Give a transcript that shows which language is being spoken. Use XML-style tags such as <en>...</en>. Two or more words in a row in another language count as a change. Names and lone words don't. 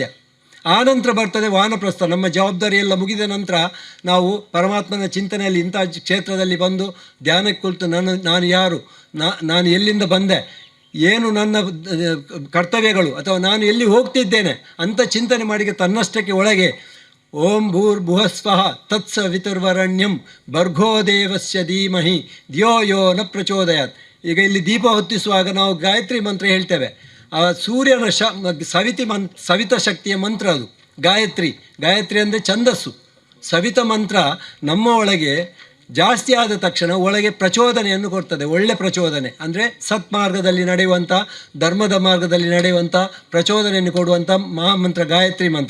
<kn>ಆನಂತರ ಬರ್ತದೆ ವಾನಪ್ರಸ್ಥ. ನಮ್ಮ ಜವಾಬ್ದಾರಿ ಎಲ್ಲ ಮುಗಿದ ನಂತರ ನಾವು ಪರಮಾತ್ಮನ ಚಿಂತನೆಯಲ್ಲಿ ಇಂಥ ಕ್ಷೇತ್ರದಲ್ಲಿ ಬಂದು ಧ್ಯಾನಕ್ಕೆ ಕುಳಿತು ನಾನು ಯಾರು, ನಾನು ಎಲ್ಲಿಂದ ಬಂದೆ, ಏನು ನನ್ನ ಕರ್ತವ್ಯಗಳು, ಅಥವಾ ನಾನು ಎಲ್ಲಿ ಹೋಗ್ತಿದ್ದೇನೆ ಅಂತ ಚಿಂತನೆ ಮಾಡಿ ತನ್ನಷ್ಟಕ್ಕೆ ಒಳಗೆ</kn> <sa>ಓಂ ಭೂರ್ಭುವಸ್ವಃ ತತ್ಸವಿತುರ್ವರಣ್ಯಂ ಭರ್ಗೋ ದೇವಸ್ಯ ಧೀಮಹಿ ಧಿಯೋ ಯೋ ನ ಪ್ರಚೋದಯಾತ್.</sa> <kn>ಈಗ ಇಲ್ಲಿ ದೀಪ ಹೊತ್ತಿಸುವಾಗ ನಾವು ಗಾಯತ್ರಿ ಮಂತ್ರ ಹೇಳ್ತೇವೆ. ಆ ಸೂರ್ಯನ ಸವಿತ ಶಕ್ತಿಯ ಮಂತ್ರ ಅದು ಗಾಯತ್ರಿ. ಗಾಯತ್ರಿ ಅಂದರೆ ಛಂದಸ್ಸು. ಸವಿತ ಮಂತ್ರ ನಮ್ಮ ಒಳಗೆ ಜಾಸ್ತಿ ಆದ ತಕ್ಷಣ ಒಳಗೆ ಪ್ರಚೋದನೆಯನ್ನು ಕೊಡ್ತದೆ. ಒಳ್ಳೆ ಪ್ರಚೋದನೆ ಅಂದರೆ ಸತ್ಮಾರ್ಗದಲ್ಲಿ ನಡೆಯುವಂಥ, ಧರ್ಮದ ಮಾರ್ಗದಲ್ಲಿ ನಡೆಯುವಂಥ ಪ್ರಚೋದನೆಯನ್ನು ಕೊಡುವಂಥ ಮಹಾಮಂತ್ರ ಗಾಯತ್ರಿ ಮಂತ್ರ.</kn>